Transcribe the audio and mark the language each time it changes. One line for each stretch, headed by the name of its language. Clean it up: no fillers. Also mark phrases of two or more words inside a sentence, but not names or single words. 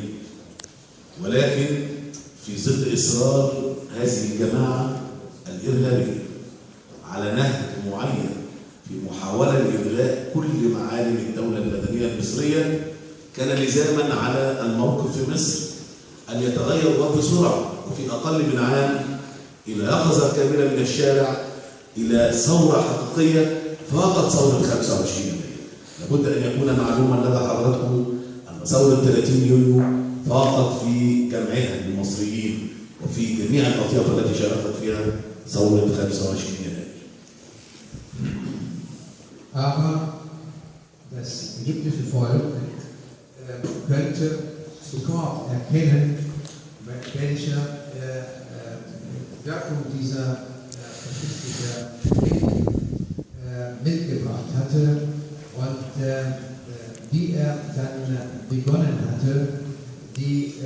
Arabic: ولكن في ظل إصرار هذه الجماعة الإرهابية على نهج معين في محاولة لإلغاء كل معالم الدولة المدنية المصرية، كان لزاما على الموقف في مصر أن يتغير وبسرعة وفي أقل من عام إلى يقظة كاملة من الشارع إلى ثورة حقيقية فاقت ثورة 25 يناير. لابد أن يكون معلوما لدى حضراتكم أن ثورة 30 يونيو فاقت في جمعها للمصريين وفي جميع الأطياف التي شاركت فيها ثورة 25 يناير.
German: Aber das ägyptische Volk könnte sofort erkennen, welche Wirkung dieser faschistische Krieg mitgebracht hatte und wie er dann begonnen hatte, die